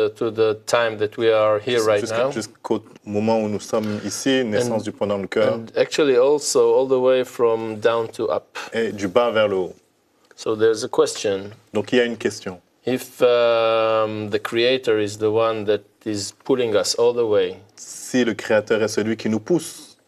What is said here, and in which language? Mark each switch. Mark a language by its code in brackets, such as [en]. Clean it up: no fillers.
[en] to the time that we are here right now. [fr] Jusqu'au moment où nous sommes ici, naissance du point dans le cœur, [en] And actually also all the way from down to up. [fr] et du bas vers le haut. [en] So there's a question. [fr] Donc il y a une question. [en] If the Creator is the one that is pulling us all the way, [fr] Si le Créateur est celui qui nous pousse,